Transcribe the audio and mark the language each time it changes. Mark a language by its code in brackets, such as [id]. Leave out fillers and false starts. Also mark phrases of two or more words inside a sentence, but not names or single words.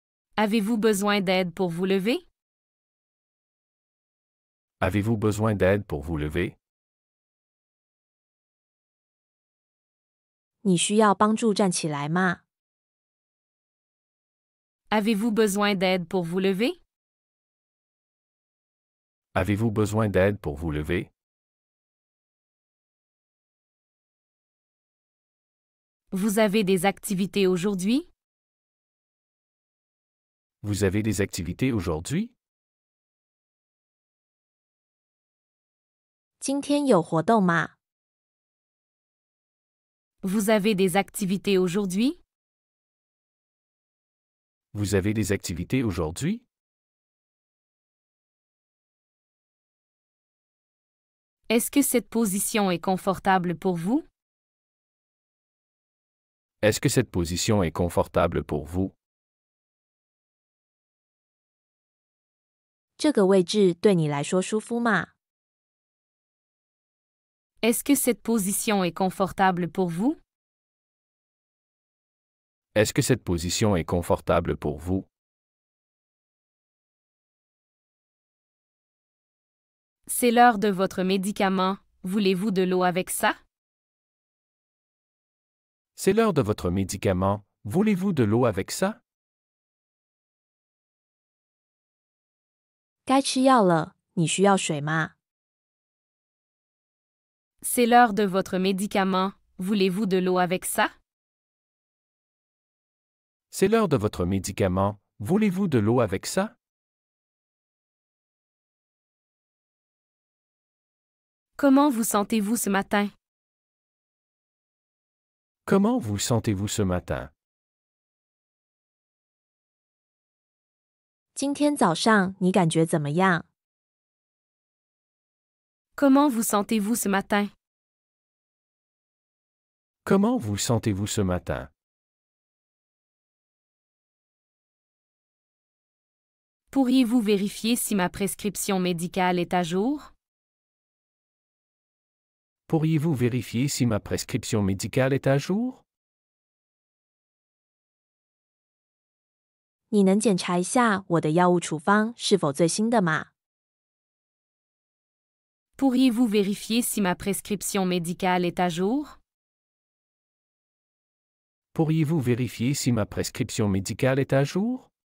[fr] Avez-vous besoin d'aide pour vous lever? Avez-vous besoin d'aide pour vous lever? [zh] 你需要帮助站起来吗？ [fr] Avez-vous besoin d'aide pour vous lever? Avez-vous besoin d'aide pour vous lever? Vous avez des activités aujourd'hui? Vous avez des activités aujourd'hui? [zh] 今天有活动吗？ [fr] Vous avez des activités aujourd'hui? Vous avez des activités aujourd'hui? Est-ce que cette position est confortable pour vous? Est-ce que cette position est confortable pour vous? [zh] 这个位置对你来说舒服吗？ [fr] Est-ce que cette position est confortable pour vous? Est-ce que cette position est confortable pour vous? C'est l'heure de votre médicament. Voulez-vous de l'eau avec ça? C'est l'heure de votre médicament. Voulez-vous de l'eau avec ça? [zh] 该吃药了，你需要水吗？ [fr] C'est l'heure de votre médicament. Voulez-vous de l'eau avec ça? C'est l'heure de votre médicament. Voulez-vous de l'eau avec ça? Comment vous sentez-vous ce matin? Comment vous sentez-vous ce matin? [zh] 今天早上你感觉怎么样？ [fr] Comment vous sentez-vous ce matin? Comment vous sentez-vous ce matin? Pourriez-vous vérifier si ma prescription médicale est à jour? Pourriez-vous vérifier si ma prescription médicale est à jour? [zh] 你能检查一下我的药物处方是否最新的吗？ [fr] Pourriez-vous vérifier si ma prescription médicale est à jour? Pourriez-vous vérifier si ma prescription médicale est à jour?